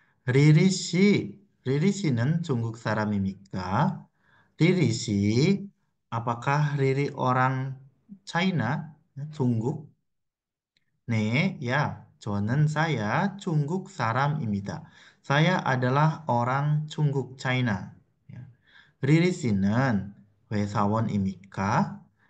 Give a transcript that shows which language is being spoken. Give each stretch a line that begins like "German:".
Korean: Riri 씨, Riri 씨는 중국 사람입니까?
Indonesian: Riri 씨, apakah Riri orang China? 중국?
Korean: 네, ya, 저는 saya 중국 사람입니다.
Indonesian: Saya adalah orang 중국 China. Ya.
Korean: Riri 씨는 회사원입니까?